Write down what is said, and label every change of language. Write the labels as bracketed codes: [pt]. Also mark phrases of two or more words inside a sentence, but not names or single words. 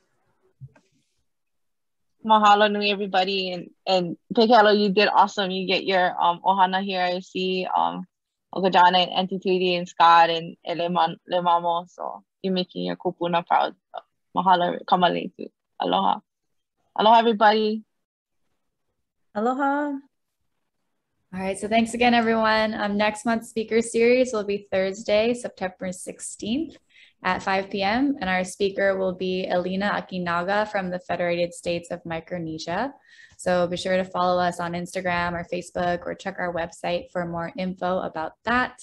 [haw] Mahalo nui [en] everybody, and Pekelo, you did awesome. You get your ohana here. I see Okajana and Auntie Tweety and Scott and Lemamo. So you're making your kupuna proud. [haw] Mahalo kamale [en] too. [haw] Aloha. Aloha [en] everybody. Aloha. All right, so thanks again, everyone. Next month's speaker series will be Thursday, September 16th at 5 p.m. And our speaker will be Elena Akinaga from the Federated States of Micronesia. So be sure to follow us on Instagram or Facebook, or check our website for more info about that.